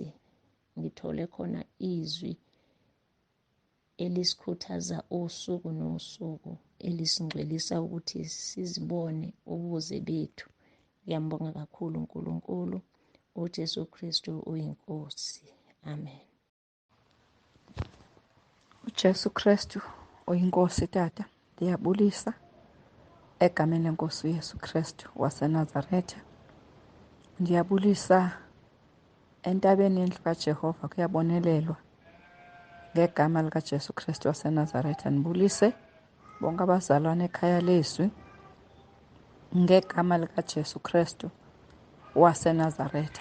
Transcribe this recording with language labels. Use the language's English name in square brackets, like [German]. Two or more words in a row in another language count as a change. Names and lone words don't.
[Zulu] Ngithole khona izwi elisikhuthaza usuku nosuku, elisingcwelisa ukuthi sizibone ubuze bethu. Ngiyambonga kakhulu uNkulunkulu. uJesu Kristu uyinkosi. Amen. uJesu Kristu uyinkosi Tata. [Xhosa] Ndiyabulisa egameni lenkosi uYesu Kristu waseNazaretha. Ndiyabulisa entabeni yendlu kaJehova kuyabonelelwa ngegama likaJesu Kristu waseNazaretha. Ndibulise bonke abazalwane ekhaya leZwi ngegama likaJesu Kristu waseNazaretha.